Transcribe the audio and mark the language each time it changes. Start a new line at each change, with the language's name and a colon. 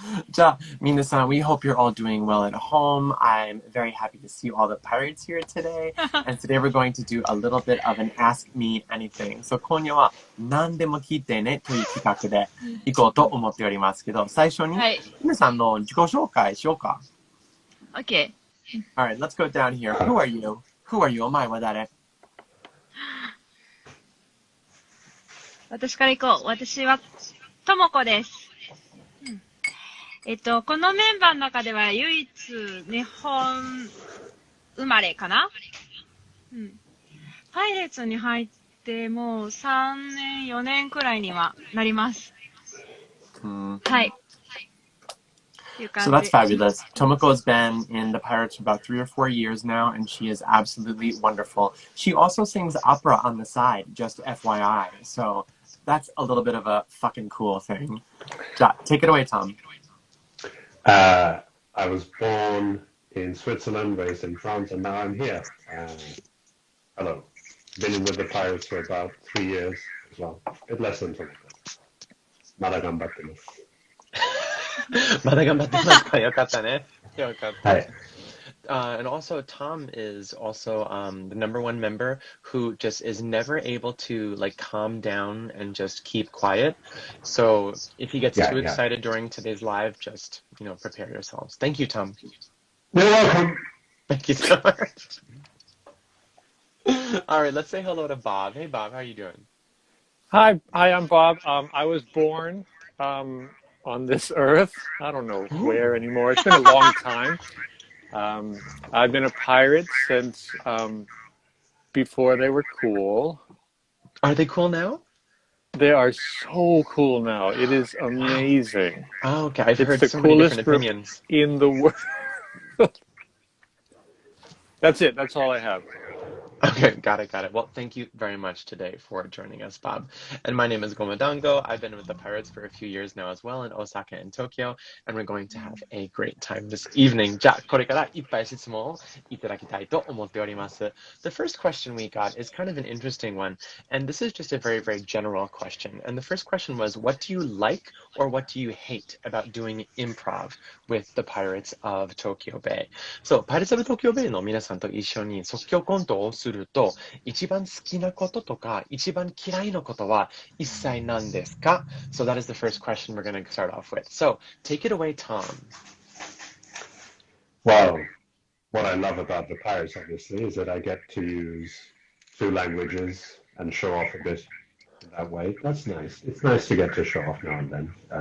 Japanese: じゃあ、皆さん、
English: we hope you're all doing well at home. I'm very happy to see all the pirates here today. And today we're going to do a little bit of an Ask Me Anything. So
Japanese: 今夜は何でも聞いてねという企画でいこうと思っておりますけど、最初に皆さんの自己紹介しようか。
English: OK. Alright, let's go down here. Who are you? Who are you?
Japanese: お前は誰？私から行こう。私はともこです。このメンバーの中では唯一日本生まれかな？パイレーツに入ってもう3年、4年くらいにはなります。はい。
English: So that's fabulous. Tomoko's been in the Pirates for about 3 or 4 years now, and she is absolutely wonderful. She also sings opera on the side, just FYI. So that's a little bit of a fucking cool thing. Take it away, Tom. I was born in Switzerland, raised in France, and now I'm here. Hello. Been with the Pirates for about 3 years as well. Bit less than 20.
Japanese: まだ頑張ってます。まだ頑張ってますか？よかったね。よかった。はい。
English: And also, Tom is also the #1 member who just is never able to like calm down and just keep quiet. So if he gets too excited during today's live, just prepare yourselves. Thank you, Tom. You're welcome. Thank you so much. All right, let's say hello to Bob. Hey, Bob, how are you doing? Hi, I'm Bob. I was born on this earth. I don't know where anymore. It's been a long time. I've been a pirate since before they were cool. Are they cool now? They are so cool now. It is amazing. Oh, okay. I've heard the so many coolest different opinions. In the world. That's it. That's all I have. Okay, got it. Well, thank you very much today for joining us, Bob. And my name is Gomadango. I've been with the Pirates for a few years now as well in Osaka and Tokyo, and we're going to have a great time this evening.
Japanese: じゃあ、これからいっぱい質問をいただきたいと思っております。
English: The first question we got is kind of an interesting one, and this is just a very, very general question. And the first question was, what do you like or what do you hate about doing improv with the Pirates of Tokyo Bay?
Japanese: So, Pirates of Tokyo Bay の皆さんと一緒に即興コントをすると、一番好きなこととか一番嫌いなことは一切何ですか?
English: So that is the first question we're going to start off with. So take it away, Tom. Well, what I love about the Pirates, obviously, is that I get to use 2 languages and show off a bit in that way. That's nice. It's nice to get to show off now and then.